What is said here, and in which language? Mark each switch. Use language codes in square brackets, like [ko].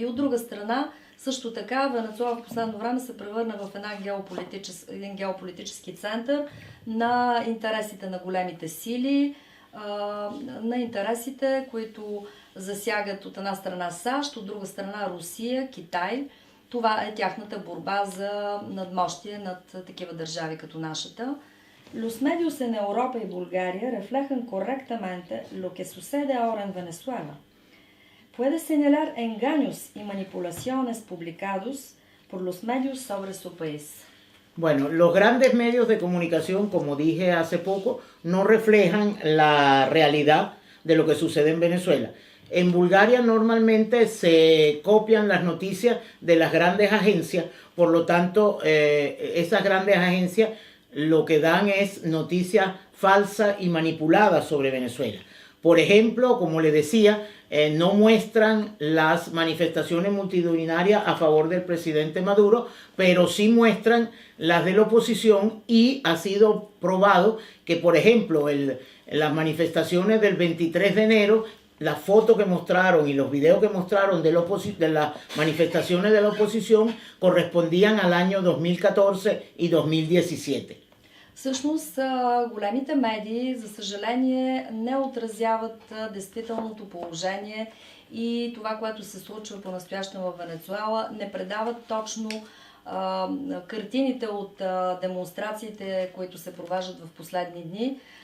[bg] И от друга страна, също така, Венецуела в последно време се превърна в един геополитически център на интересите на големите сили, на интересите, които засягат от една страна САЩ, от друга страна Русия, Китай. Това е тяхната борба за надмощие над такива държави като нашата. [es] Los medios en Europa y Bulgaria reflejan correctamente lo que sucede ahora en Venezuela. Puede señalar engaños y manipulaciones publicados por los medios sobre su país. Bueno, los grandes medios de comunicación, como dije hace poco, no reflejan la realidad de lo que sucede en Venezuela. En Bulgaria normalmente se copian las noticias de las grandes agencias, por lo tanto, esas grandes agencias lo que dan es noticias falsas y manipuladas sobre Venezuela. Por ejemplo, como les decía, no muestran las manifestaciones multitudinarias a favor del presidente Maduro, pero sí muestran las de la oposición y ha sido probado que, por ejemplo, las manifestaciones del 23 de enero la foto que mostraron y los videos que mostraron de las manifestaciones de la oposición correspondían al año 2014 y 2017. [bg] Всъщност, големите медии, за съжаление, не отразяват действителното положение и това, което се случва по-настоящем в Венецуела, не предават точно картините от демонстрациите, които се проваждат в последни дни.